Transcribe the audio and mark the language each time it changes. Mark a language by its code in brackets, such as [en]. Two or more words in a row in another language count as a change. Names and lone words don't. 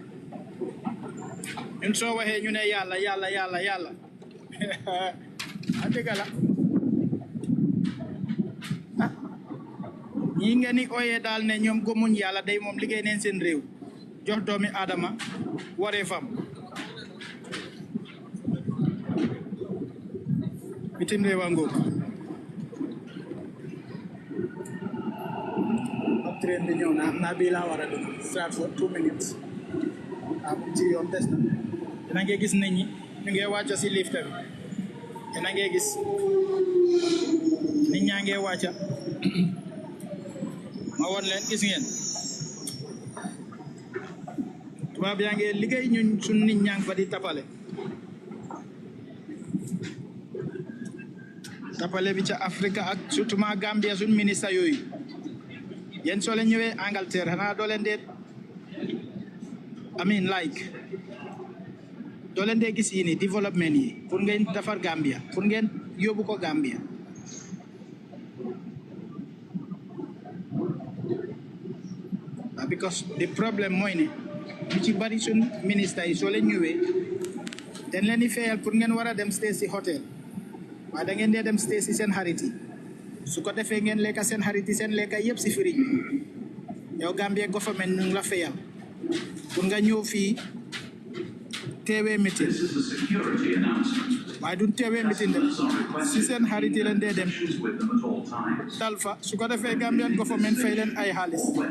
[wo] ñun soo waxee ñu ne yàlla a dëgg la ñi ngeen ni ooyee daal ne ñoom gëmuñ yàlla day moom liggéey neen seen réew jox doomi aadama waree fam bitim réew a ngoog train bi ñëw na am naa bii laa war a dugg [en] start for 2 minutes [wo] ci yoon des na dina ngee gis nit ñi ñu ngee wàcca si lift bi dina ngee gis nit ñaa ngee wàcca ma won leen gis ngeen tubaab yaa ngee liggéey ñun suñ nit ñaa ngi fa di tapale bi ca Afrique ak surtout ma Gambia suñ ministre yooyu yéen soo leen ñëwee Angleterre xanaa doo leen dee doo leen dee gis yi ni développement yi pour ngeen defar Gambia pour ngeen yóbbu ko Gambia [en] because the problem [wo] mooy ne lu ci bari suñ ministre yi soo leen ñëwee dañ leen di fayal pour ngeen war a dem stay si hôtel waaye da ngeen dee dem stay si seen xarit yi su ko defee ngeen lekka seen xarit yi seen lekka yëpp si firiñ bi yow [en] Gambia government [wo] ñu ngi la fayal pour nga ñëw fii teewee meeting waaye duñ teewee meeting dem si seen xarit yi leen dee dem dal fa su ko defee [en] Gambian government [wo] fay leen ay xaalis